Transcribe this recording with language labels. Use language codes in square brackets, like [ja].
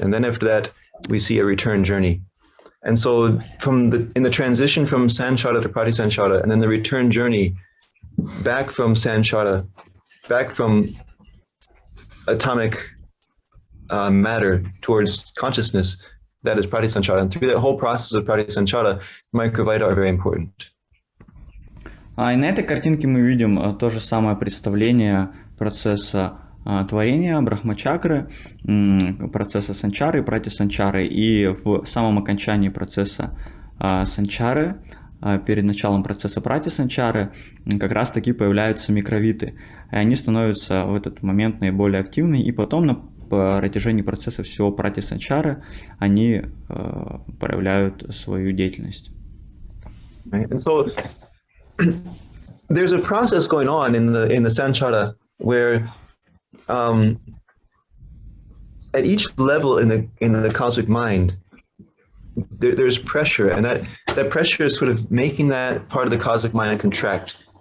[en] And then after that, we see a return journey. And so in the transition from Sanchara to Pratisanchara, and then the return journey back from Sanchara, back from atomic matter towards consciousness, that is Pratisanchara. And through that whole process of Pratisanchara, Microvita are very important. [ru] И на этой картинке мы видим то же самое представление процесса творения брахмачакры, процесса санчары и пратисанчары. И в самом окончании процесса санчары, перед началом процесса пратисанчары, как раз таки появляются микровиты. И они становятся в этот момент наиболее активны, и потом на протяжении процесса всего пратисанчары они проявляют свою деятельность. [en] right? And so there's a process going on in the sanchara where at each level in the cosmic mind, there's pressure, and that pressure is sort of making that part of the cosmic mind contract.